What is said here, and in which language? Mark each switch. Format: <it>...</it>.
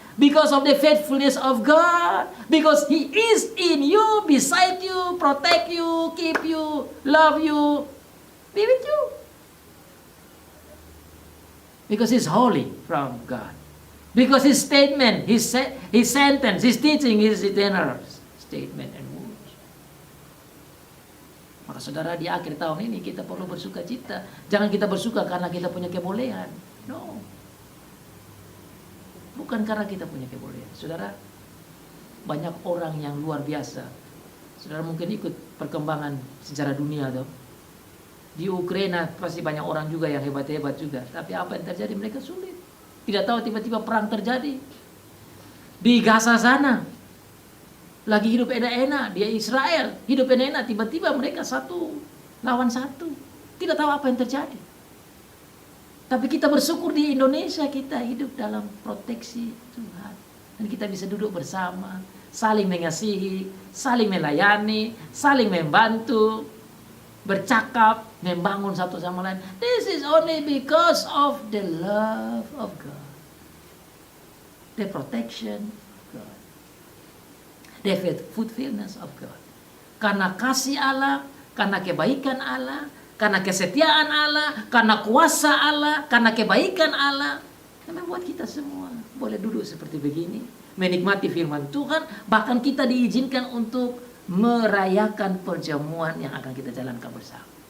<en>Because of the faithfulness of God. Because He is in you, beside you, protect you, keep you, love you, be with you. Because He's holy from God. Because His statement, His sentence, His teaching is eternal statement and words.</en> <id>Maka saudara, di akhir tahun ini kita perlu bersuka cita. Jangan kita bersuka karena kita punya kebolehan. No. Bukan karena kita punya kebolehan. Saudara, banyak orang yang luar biasa. Saudara mungkin ikut perkembangan sejarah dunia tuh. Di Ukraina pasti banyak orang juga yang hebat-hebat juga. Tapi apa yang terjadi? Mereka sulit. Tidak tahu tiba-tiba perang terjadi. Di Gaza sana. Lagi hidup enak-enak. Dia Israel. Hidup enak-enak. Tiba-tiba mereka satu lawan satu. Tidak tahu apa yang terjadi. Tapi kita bersyukur di Indonesia kita hidup dalam proteksi Tuhan. Dan kita bisa duduk bersama. Saling mengasihi. Saling melayani. Saling membantu. Bercakap, membangun satu sama lain.</id> <en>This is only because of the love of God. The protection of God. The faithfulness of God.</en> <id>Karena kasih Allah, karena kebaikan Allah, karena kesetiaan Allah, karena kuasa Allah, karena kebaikan Allah, yang membuat kita semua boleh duduk seperti begini, menikmati firman Tuhan, bahkan kita diizinkan untuk merayakan perjamuan yang akan kita jalankan bersama.</id>